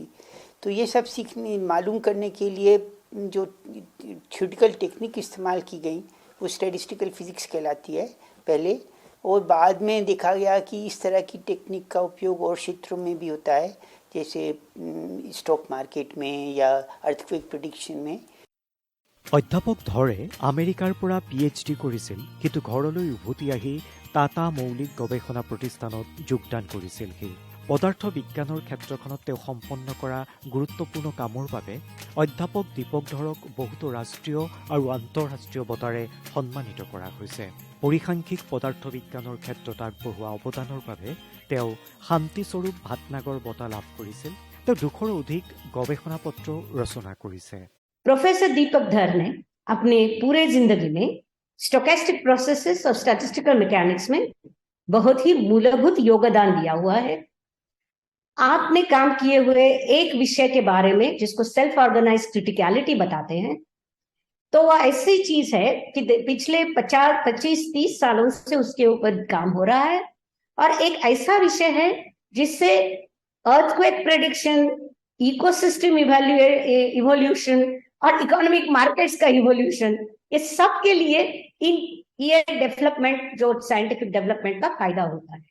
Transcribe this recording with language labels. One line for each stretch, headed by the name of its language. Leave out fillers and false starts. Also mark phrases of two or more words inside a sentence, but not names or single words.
Hindi: तो ये सब सीखने मालूम करने के लिए जो
English: theoretical technique
Hindi: इस्तेमाल की गई वो
English: statistical physics
Hindi: कहलाती है पहले, और बाद में देखा गया कि इस तरह की टेक्निक का उपयोग और क्षेत्रों में भी होता है, जैसे
English: stock market
Hindi: में या
English: earthquake prediction
Hindi: में।
Assamese: অধ্যাপক ধৰে আমেৰিকাৰ পৰা PhD কৰিছিল, কিন্তু ঘৰলৈ উভতি আহি টাটা মৌলিক গৱেষণা প্ৰতিষ্ঠানত যোগদান কৰিছিল। সি পদাৰ্থ বিজ্ঞানৰ ক্ষেত্ৰখনত তেওঁ সম্পন্ন কৰা গুৰুত্বপূৰ্ণ কামৰ বাবে অধ্যাপক দীপক ধৰক বহুতো ৰাষ্ট্ৰীয় আৰু আন্তঃৰাষ্ট্ৰীয় বঁটাৰে সন্মানিত কৰা হৈছে। পৰিসাংখ্যিক পদাৰ্থ বিজ্ঞানৰ ক্ষেত্ৰত আগবঢ়োৱা অৱদানৰ বাবে তেওঁ শান্তিস্বৰূপ ভাটনাগৰ বঁটা লাভ কৰিছিল। তেওঁ 200ৰো অধিক গৱেষণা পত্ৰ ৰচনা কৰিছে।
Hindi: प्रोफेसर दीपक धर ने अपने पूरे जिंदगी में
English: stochastic processes
Hindi: और
English: statistical mechanics
Hindi: में बहुत ही मूलभूत योगदान दिया हुआ है। आपने काम किए हुए एक विषय के बारे में जिसको
English: self organize criticality
Hindi: बताते हैं, तो वह ऐसी चीज है कि पिछले 25-30 सालों से उसके ऊपर काम हो रहा है, और एक ऐसा विषय है जिससे
English: earthquake prediction, ecosystem evolution
Hindi: और
English: economic markets
Hindi: का इवोल्यूशन, ये सब के लिए ये डेवलपमेंट जो
English: scientific development
Hindi: का फायदा होता है।